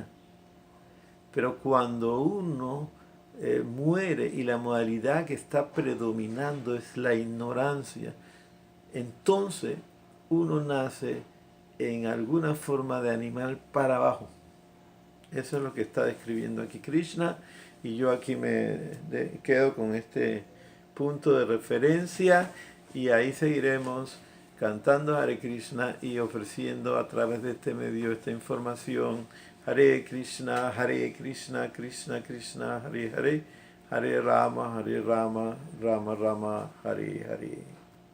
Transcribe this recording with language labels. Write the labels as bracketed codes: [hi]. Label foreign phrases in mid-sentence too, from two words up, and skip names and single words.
[es] Pero cuando uno muere y la modalidad que está predominando es la ignorancia, entonces uno nace en alguna forma de animal para abajo. Eso es lo que está describiendo aquí Krishna, y yo aquí me quedo con este punto de referencia, y ahí seguiremos cantando Hare Krishna y ofreciendo a través de este medio esta información. Hare Krishna, Krishna Krishna, Hare Hare, Hare Rama, Rama Rama, Hare Hare.